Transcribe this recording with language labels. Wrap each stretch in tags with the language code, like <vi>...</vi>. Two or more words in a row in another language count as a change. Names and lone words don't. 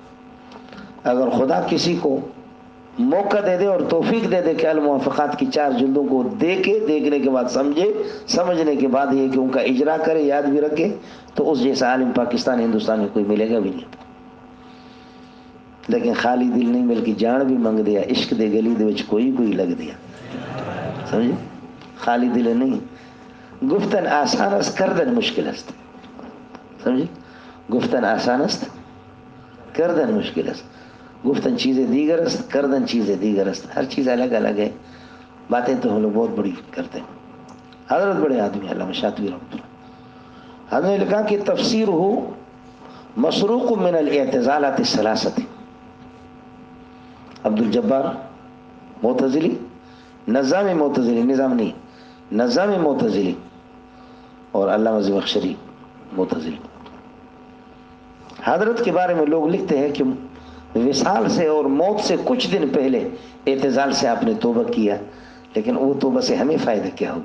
<ur>اگر خدا کسی کو موقع دے دے اور توفیق دے دے کہ الموافقات کی 4 جلدوں کو دیکھنے کے بعد سمجھنے کے بعد یہ کہ ان کا اجرا کرے، یاد بھی رکھے، تو اس جیسا عالم پاکستان ہندوستان میں کوئی ملے گا بھی نہیں.</ur> <pa>لیکن خالی دل نہیں بلکہ جان بھی منگ دیا، عشق دے گلی دے وچ کوئی لگ دیا.</pa> <ur>سمجھے؟ خالی دل نہیں،</ur> <fa>گفتن آسان است کردن مشکل است.</fa> <ur>سمجھے؟</ur> <fa>گفتن آسان است کردن مشکل است. گفتن چیزیں دیگر است، کردن چیزیں دیگر است.</fa> <ur>ہر چیز الگ الگ ہے. باتیں تو ہم لوگ بہت بڑی کرتے ہیں. حضرت بڑے آدمی علامہ شاطبی رحمۃ اللہ، حضرت نے لکھا کہ تفسیر ہو</ur> <ar>مسروق من الاعتزالات الثلاثه.</ar> <ur>عبد الجبار معتزلی، نظام معتزلی، نظام نہیں، نظام معتزلی، اور علامہ زمخشری معتزلی. حضرت کے بارے میں لوگ لکھتے ہیں کہ وصال سے اور موت سے کچھ دن پہلے اعتزال سے آپ نے توبہ کیا، لیکن وہ توبہ سے ہمیں فائدہ کیا ہو گیا؟</ur>